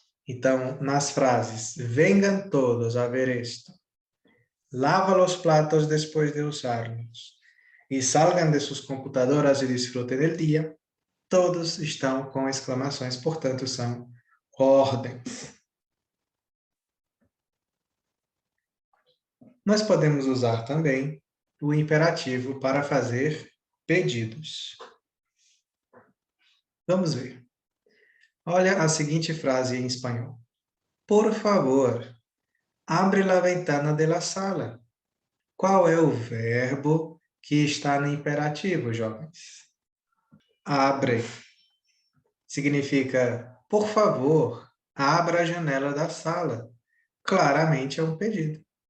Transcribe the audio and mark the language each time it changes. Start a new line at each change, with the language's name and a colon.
Portuguese: Então, nas frases, vengan todos a ver esto, lava los platos después de usarlos, e salgan de sus computadoras e disfrutem del dia, todos estão com exclamações, portanto, são ordens. Nós podemos usar também o imperativo para fazer pedidos. Vamos ver. Olha a seguinte frase em espanhol.
Spanish: Por favor, abre la ventana de la sala.
Portuguese: Qual é o verbo que está no imperativo, jovens? Abre. Significa, por favor, abra a janela da sala. Claramente é um pedido.